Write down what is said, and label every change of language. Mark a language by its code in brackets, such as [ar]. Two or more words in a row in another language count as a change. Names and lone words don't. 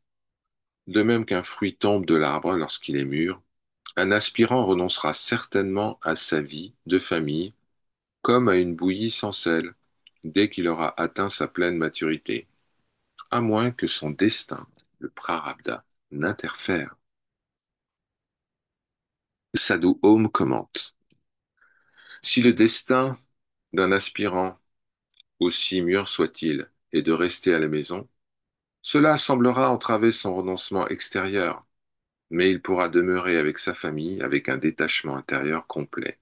[fr] De même qu'un fruit tombe de l'arbre lorsqu'il est mûr, un aspirant renoncera certainement à sa vie de famille comme à une bouillie sans sel, dès qu'il aura atteint sa pleine maturité, à moins que son destin, le prarabdha, n'interfère. Sadhu Om commente: si le destin d'un aspirant, aussi mûr soit-il, est de rester à la maison, cela semblera entraver son renoncement extérieur, mais il pourra demeurer avec sa famille avec un détachement intérieur complet.